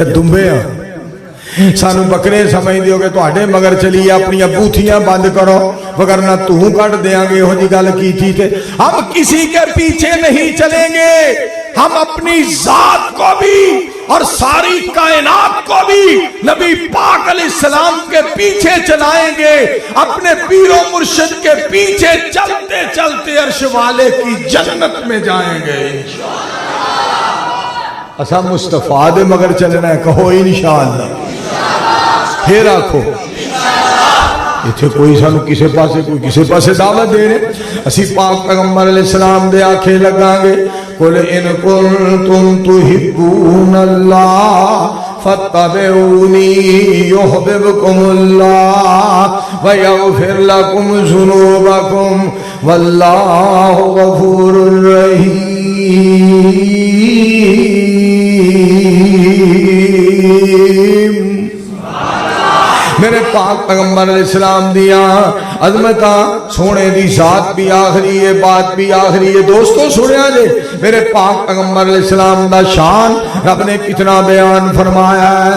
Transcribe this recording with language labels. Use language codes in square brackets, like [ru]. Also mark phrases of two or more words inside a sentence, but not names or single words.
[pa] دمبے ہاں سانو بکرے سمجھ دیو کہ تواڈے مگر چلی اپنی بوتھیاں بند کرو وگرنہ تو کٹ دیاں گے ہو جی گل [ur] کی تھی کہ ہم کسی کے پیچھے نہیں چلیں گے ہم اپنی ذات کو بھی اور ساری کائنات کو بھی نبی پاک علیہ السلام کے پیچھے چلائیں گے اپنے پیر و مرشد کے پیچھے چلتے چلتے عرش والے کی جنت میں جائیں گے انشاءاللہ [pa] اسا مصطفیٰ دے مگر چلنا ہے، کہو انشاءاللہ، پھر آکھو اتھے کوئی سانو کسے پاسے کوئی کسے پاسے دعوت دے رہے، اسی پاک پیغمبر علیہ السلام دے آنکھیں لگاں گے، [ar] قُلْ إِن كُنتُمْ تُحِبُّونَ اللَّهَ فَاتَّبِعُونِي يُحْبِبْكُمُ اللَّهُ وَيَغْفِرْ لَكُمْ ذُنُوبَكُمْ وَاللَّهُ غَفُورٌ رَحِيمٌ۔ [pa] میرے پاک پیغمبر علیہ السلام دیا عظمتاں، سونے دی ذات بھی آخری ہے، بات بھی آخری ہے۔ دوستو سنیا جے میرے پاک پیغمبر علیہ السلام دا شان رب نے کتنا بیان فرمایا ہے۔